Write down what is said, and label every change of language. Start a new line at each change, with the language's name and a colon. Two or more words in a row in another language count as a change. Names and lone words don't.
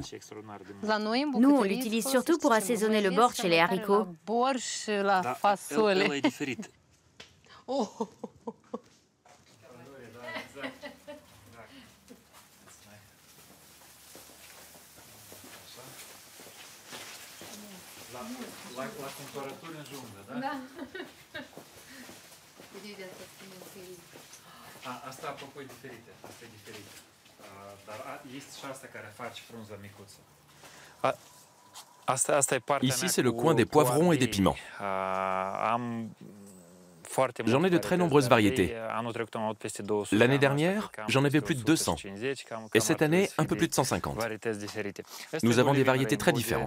French: Nous, on l'utilise surtout pour assaisonner le borщ et les haricots.
Romanian: La temperatură înjungă, da? Asta apropo e diferită, asta e diferită. Dar este și asta care face frunza micuță.
French: Ici, c'est le coin des poivrons et des piments. J'en ai de très nombreuses variétés. L'année dernière, j'en avais plus de 200. Et cette année, un peu plus de 150. Nous avons des variétés très différentes.